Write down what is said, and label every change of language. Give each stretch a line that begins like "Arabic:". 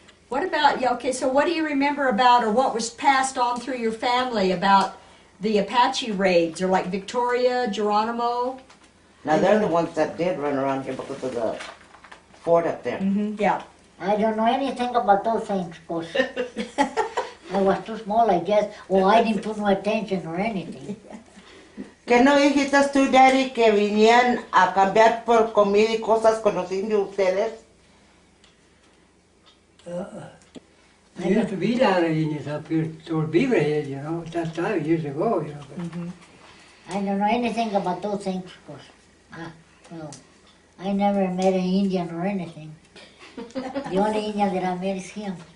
English: What about, yeah, okay, so what do you remember about, or what was passed on through your family about the Apache raids, or like Victoria, Geronimo? Now they're the ones that did run around here because of the fort up there. Mm-hmm. Yeah. I don't know anything about those things, cause I was too small, I guess. Well, I didn't put no attention or anything.
Spanish: ¿Qué no dijiste tú, Daddy, que vinían a cambiar por comida y cosas con los indios ustedes?
English: There used to be down in Indians up here toward Beaverhead, you know, at that time, years ago, you know. But I don't know anything about those things, cause, well, I never met an Indian or anything. The only Indian that I met is him.